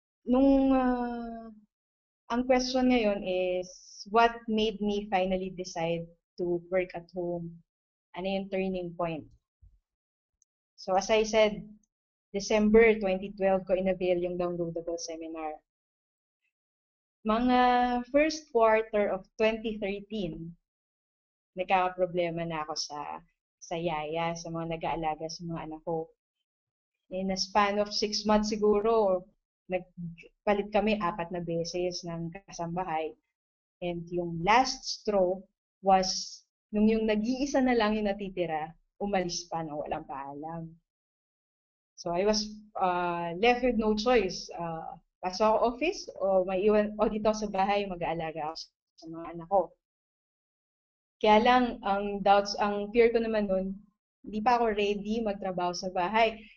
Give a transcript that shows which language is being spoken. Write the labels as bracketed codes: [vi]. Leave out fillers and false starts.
[tl] Nung, ang [en] question [tl] ngayon [en] is, what made me finally decide to work at home? [tl] Ano yung [en] turning point? So, as I said, December 2012 [tl] ko inavail yung [en] downloadable seminar. [tl] Mga [en] first quarter of [tl] 2013, nagkakaproblema na ako sa yaya, sa mga nag-aalaga sa mga anak ko. [en] In a span of 6 months [tl] siguro, nagpalit kami 4 na beses ng kasambahay. [en] And [tl] yung [en] last straw was, [tl] nung yung nag-iisa na lang yung natitira, umalis pa na walang paalam. [en] So I was left with no choice. [tl] Pasok ako office o may iwan o dito sa bahay mag-aalaga ako sa mga anak ko. Kaya lang ang fear ko naman nun, hindi pa ako ready magtrabaho sa bahay.